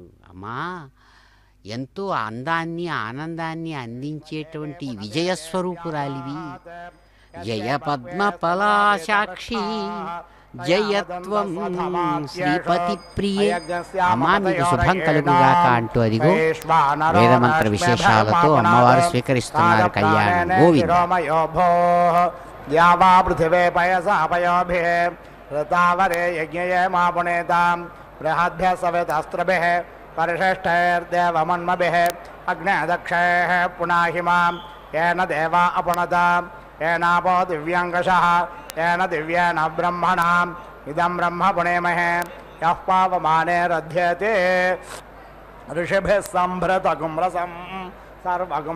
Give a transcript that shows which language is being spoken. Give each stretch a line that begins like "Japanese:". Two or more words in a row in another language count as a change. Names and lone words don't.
Telugu: అమ్మా ఎంతో అందాన్ని ఆనందాన్ని అందించేటువంటి విజయస్వరూపురాలివి.
Sanskrit: జయ పద్మపలాశాక్షి జయత్వం శ్రీపతి ప్రియే.
Telugu: అమ్మా మీకు శుభం కలుగుగాక అంటూ అదిగో వేదమంత్ర విశేషాలతో అమ్మవారు స్వీకరిస్తున్నారు కళ్యాణం. గోవింద
Sanskrit: द्यावा पृथिवे पयसा पयोभिः ऋतावरे यज्ञये मा पुनेतां बृहद्भ्यः सवितास्त्रभिः परिशिष्टैर्देवमन्मभिः अग्नेदक्षैः पुनाहि मां येन देवा अपुनतां येनापो दिव्यङ्गशः येन दिव्येन ब्रह्मणाम् इदं ब्रह्म पुणेमहे यः पावमानेरध्यते ऋषिभिः सम्भृतगुं रसं सर्वगुं